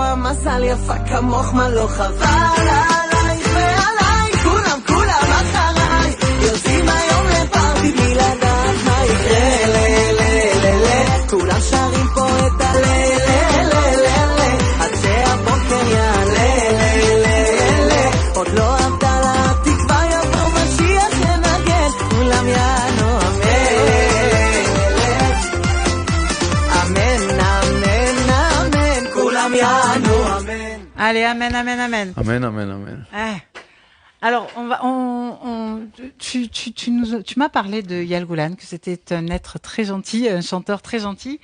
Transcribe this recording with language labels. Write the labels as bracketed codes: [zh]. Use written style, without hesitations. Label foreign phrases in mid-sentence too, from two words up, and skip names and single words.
[he] המזל יפה כמוך מה לא חבל עלייך ועליי כולם אחריי יוצאים היום לפארטי בלי לדעת מה יקרה כולם שרים פה את עד שהבוקר יעלה עוד לא עבדה לה תקווה יבוא משיח ינגן כולם יענו [fr] Allez, amen, amen, amen. Amen, amen, amen. Alors, tu m'as parlé de Eyal Golan, que c'était un être très gentil, un chanteur très gentil.